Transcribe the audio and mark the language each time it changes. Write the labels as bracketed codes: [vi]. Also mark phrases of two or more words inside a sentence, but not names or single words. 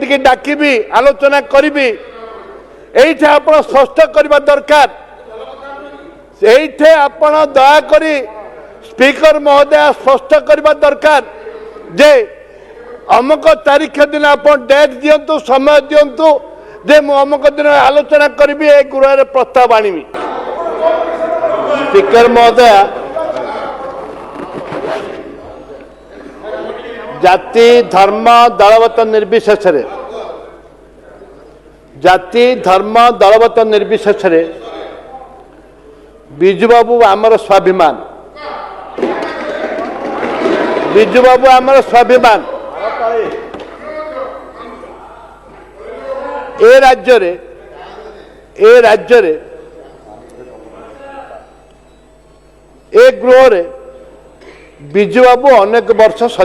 [or] କି ଡାକିବି ଆଲୋଚନା କରିବି ଏଇଠେ ଆପଣ ସ୍ପଷ୍ଟ କରବା ଦରକାର ଏଇଠେ ଆପଣ ଦୟା କରି ସ୍ପିକର ମହୋଦୟ ସ୍ପଷ୍ଟ କରବା ଦରକାର ଯେ ଅମୁକ ତାରିଖ ଦିନ ଆପଣ ଡେଟ ଦିଅନ୍ତୁ ସମୟ ଦିଅନ୍ତୁ ଯେ ମୁଁ ଅମୁକ ଦିନ ଆଲୋଚନା କରିବି ଏ ଗୃହରେ ପ୍ରସ୍ତାବ ଆଣିବି ସ୍ପିକର ମହୋଦୟ ଜାତି ଧର୍ମ ଦଳଗତ ନିର୍ବିଶେଷ ଜାତି ଧର୍ମ ଦଳଗତ ନିର୍ବିଶେଷ ବିଜୁ ବାବୁ ଆମର ସ୍ୱାଭିମାନ ବିଜୁ ବାବୁ ଆମର ସ୍ୱାଭିମାନ ଏ ରାଜ୍ୟ ଏ ଗୃହରେ ବିଜୁ ବାବୁ ଅନେକ ବର୍ଷ